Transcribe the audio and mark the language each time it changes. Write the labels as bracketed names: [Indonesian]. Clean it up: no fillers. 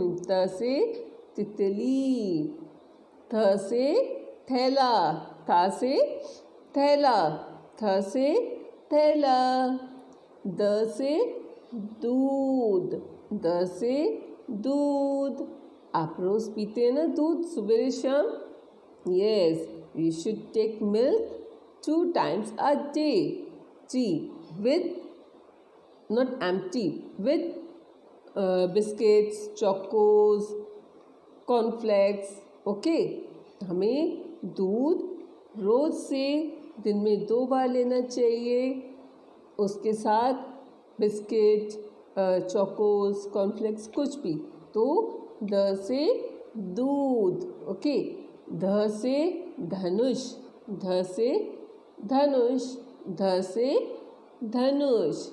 [Hindi] त से तितली। थ से थैला, था से थैला, थ से थैला। द से दूध, द से दूध। आप रोज पीते हैं ना दूध, सुबह शाम? [English] Yes, you should take milk 2 times a day. जी, with not empty, with biscuits, chocos, cornflakes. [Hindi] Okay, हमें दूध रोज से दिन में 2 बार लेना चाहिए, उसके साथ बिस्किट, चोकोस, कॉर्नफ्लेक्स, कुछ भी। तो द से दूध। ओके, ध से धनुष, ध से धनुष, ध से धनुष।